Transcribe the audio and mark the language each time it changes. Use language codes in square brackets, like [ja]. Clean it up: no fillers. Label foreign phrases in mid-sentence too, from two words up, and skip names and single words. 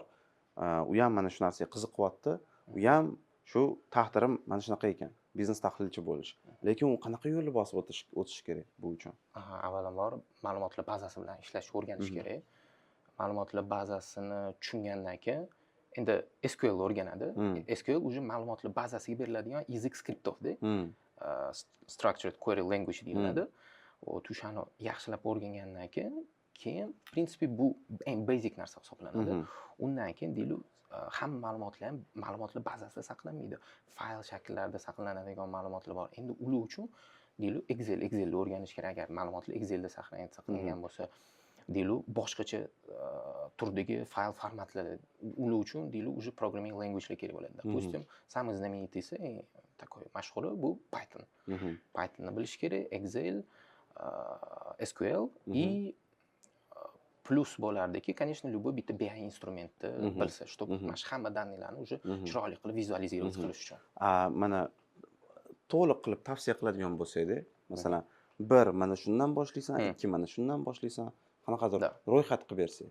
[uz] U ham mana shu narsaga qiziqyapti. U ham shu taqdirim mana shunaqa ekan, biznes tahlilchi bo'lish. Lekin u qanaqa yo'lni bosib o'tish kerak bu uchun? Avvalambor ma'lumotlar bazasi bilan ishlashni o'rganish kerak. Ma'lumotlar bazasini tushungandan keyin endi SQL o'rganadi. SQL уже ma'lumotlar bazasiga beriladigan easy skriptovda. Structured Query Language deyiladi. O'shani yaxshilab o'rgangandan keyin [ru] в принципе [uz] bu eng basic narsa hisoblanadi. Undan keyin deylik hamma ma'lumotlar ham ma'lumotlar bazasida saqlanmaydi. Fayl shakllarida saqlanadigan ma'lumotlar bor. Endi ular uchun deylik Excel'ni o'rganish kerak. Agar ma'lumotlar Excel'da saqlangan bo'lsa, deylik boshqacha turdagi fayl formatlari ular uchun deylik уже [en] programming language'lar [uz] kerak bo'ladi. [ru] Допустим, самый знаменитыйsi, такой [uz] mashhuri bu [ru] Python. [uz] Pythonni bilish kerak, Excel, SQL и plus bo'lardiki, [ru] конечно, любой [uz] bitta BI instrumentni bilsa, чтобы mana shu hamma данныйlarni уже chiroyli qilib vizualizировать qilish uchun. Mana to'liq qilib tavsiya qiladigan bo'lsaydi, masalan, bir mana shundan boshlaysan, ikki mana shundan boshlaysan, qanaqadir ro'yxat qilib bersak.